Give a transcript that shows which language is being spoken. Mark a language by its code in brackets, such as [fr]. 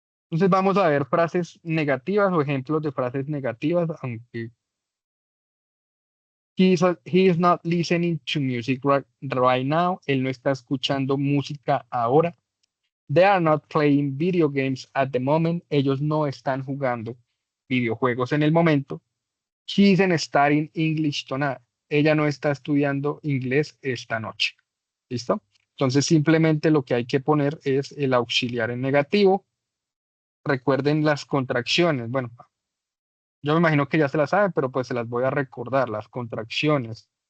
[es] Entonces vamos a ver frases negativas o ejemplos de frases negativas, aunque [en] he is not listening to music right now. [es] Él no está escuchando música ahora. [en] They are not playing video games at the moment. [es] Ellos no están jugando videojuegos en el momento. [en] She isn't studying English tonight. [es] Ella no está estudiando inglés esta noche. ¿Listo? Entonces simplemente lo que hay que poner es el auxiliar en negativo. Recuerden las contracciones. Bueno, yo me imagino que ya se las saben, pero pues se las voy a recordar, las contracciones.